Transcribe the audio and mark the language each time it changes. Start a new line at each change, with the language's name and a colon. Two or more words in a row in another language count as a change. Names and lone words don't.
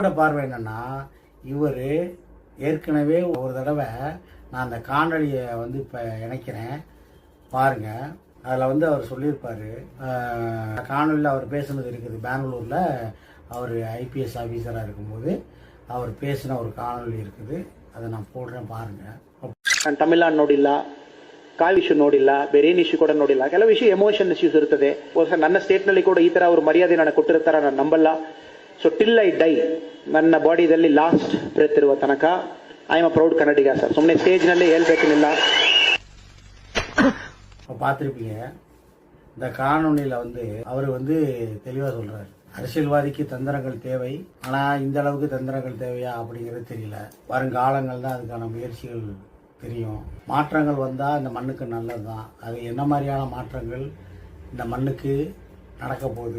Tamil: பார்வை என்னன்னா, இவர் ஏற்கனவே ஒரு தடவை நான் அந்த காணொலியை வந்து இப்போ இணைக்கிறேன் பாருங்கள். அதில் அவர் சொல்லியிருப்பார், காணொலியில் அவர் பேசுனது இருக்குது. பெங்களூரில் அவர்
English: IPS officerஆக
Tamil: இருக்கும்போது அவர் பேசின ஒரு காணொலி இருக்குது. அதை நான் போடுறேன் பாருங்கள்.
Kannada: ನಾನು ತಮಿಳ್ನಾಡು ನೋಡಿಲ್ಲ,
English: call issue
Kannada: ನೋಡಿಲ್ಲ, ಬೇರೆ ಏನು ಇಶ್ಯೂ ಕೂಡ ನೋಡಿಲ್ಲ. ಕೆಲವು ಇಶ್ಯೂ
English: emotion issues
Kannada: ಇರ್ತದೆ. ನನ್ನ ಸ್ಟೇಟ್ನಲ್ಲಿ ಕೂಡ ಈ ಥರ ಅವರು ಮರ್ಯಾದೆ ನಾನು ಕೊಟ್ಟಿರ್ತಾರ ನಾನು ನಂಬಲ್ಲ.
English: so till I die,
Kannada: ನನ್ನ ಬಾಡಿದಲ್ಲಿ
English: last breath
Kannada: ಇರುವ ತನಕ
English: I am a proud Kannadiga sir.
Kannada: ಸುಮ್ಮನೆ ಸ್ಟೇಜ್ನಲ್ಲಿ ಹೇಳ್ಬೇಕೇನಿಲ್ಲ.
Tamil: பார்த்துருப்பீங்க இந்த காணொலியில் அவர் தெளிவாக சொல்கிறார், அரசியல்வாதிக்கு தந்திரங்கள் தேவை, ஆனால் இந்த அளவுக்கு தந்திரங்கள் தேவையா அப்படிங்கிறது தெரியல. வருங்காலங்கள் தான் அதுக்கான முயற்சிகள் தெரியும். மாற்றங்கள் வந்தால் இந்த மண்ணுக்கு நல்லது தான். அது என்ன மாதிரியான மாற்றங்கள் இந்த மண்ணுக்கு நடக்க போகுது?